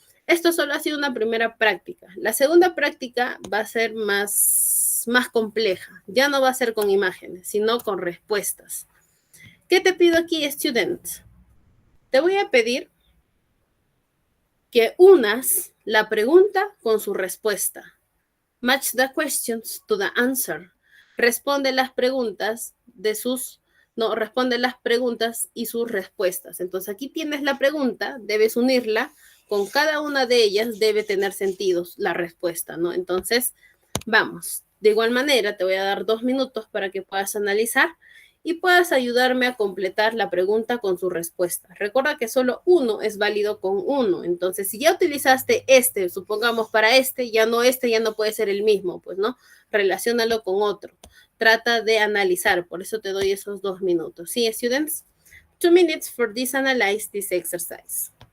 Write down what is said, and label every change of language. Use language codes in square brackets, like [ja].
[es] Esto solo ha sido una primera práctica. La segunda práctica va a ser más compleja. Ya no va a ser con imágenes, sino con respuestas. ¿Qué te pido aquí, students? Te voy a pedir que unas la pregunta con su respuesta. [en] Match the questions to the answer. [es] Responde las preguntas responde las preguntas y sus respuestas. Entonces aquí tienes la pregunta, debes unirla, con cada una de ellas debe tener sentido la respuesta, ¿no? Entonces, vamos. De igual manera, te voy a dar 2 minutos para que puedas analizar y puedas ayudarme a completar la pregunta con su respuesta. Recuerda que solo uno es válido con uno. Entonces, si ya utilizaste supongamos para ya no puede ser el mismo, pues, ¿no? Relaciónalo con otro. Trata de analizar, por eso te doy esos 2 minutos. ¿Sí, students? [en] 2 minutes for this analyze this exercise.